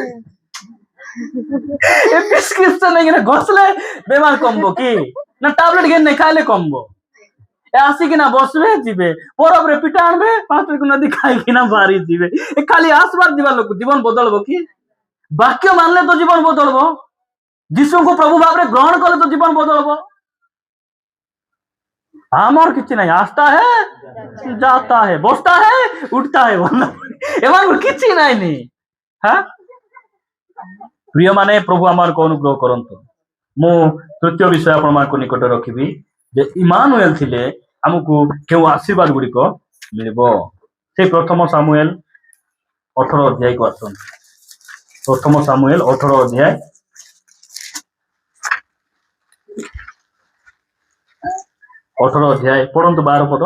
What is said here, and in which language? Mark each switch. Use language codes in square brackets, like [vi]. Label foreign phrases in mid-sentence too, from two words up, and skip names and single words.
[or] ଏ ପ୍ରେସ୍କ୍ରିପ୍ସନ ନେଇକିନା ଘଷଲେ ବେମାର କମବ କି ନା ଟାବଲେଟ ଘେନି ନେଇ ଖାଇଲେ କମବ ଏ ଆସିକିନା ବସବେ ଯିବେ ବରଫରେ ପିଠା ଆଣବେ 5 ନଦୀ ଖାଇକିନା ବାହାରି ଯିବେ ଏ ଖାଲି ଆସବାର ଯିବା ଲୋକ ଜୀବନ ବଦଳବ କି ବାକ୍ୟ ମାନିଲେ ତ ଜୀବନ ବଦଳବ ଯୀଶୁଙ୍କୁ ପ୍ରଭୁ ଭାବରେ ଗ୍ରହଣ କଲେ ତ ଜୀବନ ବଦଳବ ଆମର କିଛି ନାହିଁ [hi] ଆସ୍ତା है जाता है बसता है उठता है ଏମାନଙ୍କୁ [or] କିଛି ନାହିଁ ହଁ ପ୍ରିୟ ମାନେ ପ୍ରଭୁ ଆମକୁ ଅନୁଗ୍ରହ କରନ୍ତୁ ମୁଁ ତୃତୀୟ ବିଷୟ ଆପଣମାନଙ୍କ ନିକଟରେ ରଖିବି ଯେ ଇମାନୁଏଲ ଥିଲେ ଆମକୁ କେଉଁ ଆଶୀର୍ବାଦ ଗୁଡ଼ିକ ମିଳିବ ସେ ପ୍ରଥମ ସାମୁଏଲ 18 ଅଧ୍ୟାୟକୁ ଆସନ୍ତୁ ପ୍ରଥମ ସାମୁଏଲ 18 ଅଧ୍ୟାୟ 18 ଅଧ୍ୟାୟ ପଢନ୍ତୁ 12 ପଦ